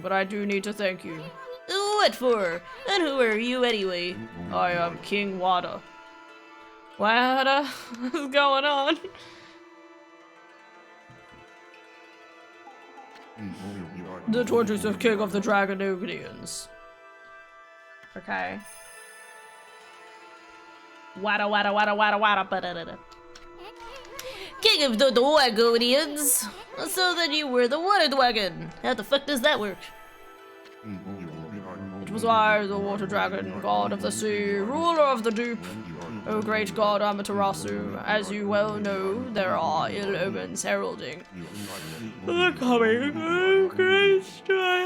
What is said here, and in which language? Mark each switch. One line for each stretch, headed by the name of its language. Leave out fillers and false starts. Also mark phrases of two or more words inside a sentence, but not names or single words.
English: But I do need to thank you. What for? And who are you anyway? I am King Wada. What is going on? The 26th King of the Dragonognians. Okay. Wada wada wada wada wada ba-da-da-da. King of the Dragonians! So then you were the water dragon. How the fuck does that work? It was I, the water dragon, god of the sea, ruler of the deep. O great god Amaterasu, as you well know, there are ill omens heralding the coming of great strife.